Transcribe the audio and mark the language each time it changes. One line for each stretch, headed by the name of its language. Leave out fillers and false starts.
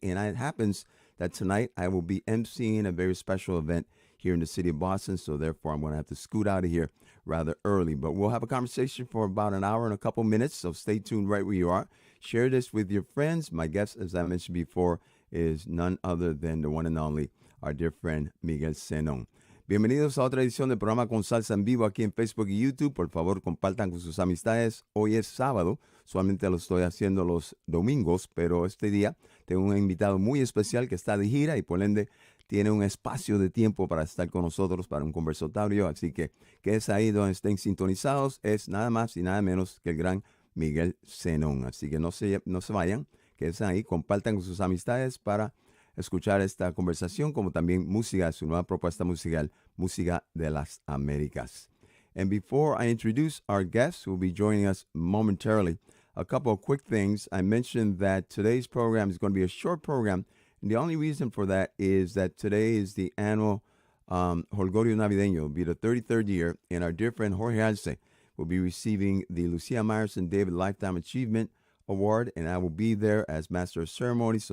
English: And it happens that tonight I will be emceeing a very special event here in the city of Boston. So therefore, I'm going to have to scoot out of here rather early. But we'll have a conversation for about an hour and a couple minutes. So stay tuned right where you are. Share this with your friends. My guest, as I mentioned before, is none other than the one and only, our dear friend, Miguel Zenón.
Spanish: Bienvenidos a otra edición del programa Con Salsa en vivo aquí en Facebook y YouTube. Por favor, compartan con sus amistades. Hoy es sábado. Solamente lo estoy haciendo los domingos, pero este día tengo un invitado muy especial que está de gira y por ende tiene un espacio de tiempo para estar con nosotros para un conversatorio. Así que es ahí donde estén sintonizados. Es nada más y nada menos que el gran Miguel Zenón. Así que no se vayan, quédense ahí, compartan con sus amistades para escuchar esta conversación, como también música, su nueva propuesta musical, Música de las Américas.
English: And before I introduce our guests who will be joining us momentarily, a couple of quick things. I mentioned that today's program is going to be a short program, and the only reason for that is that today is the annual Holgorio Navideño. It'll be the 33rd year, and our dear friend Jorge Arce will be receiving the Lucia Myerson David Lifetime Achievement Award, and I will be there as Master of Ceremonies.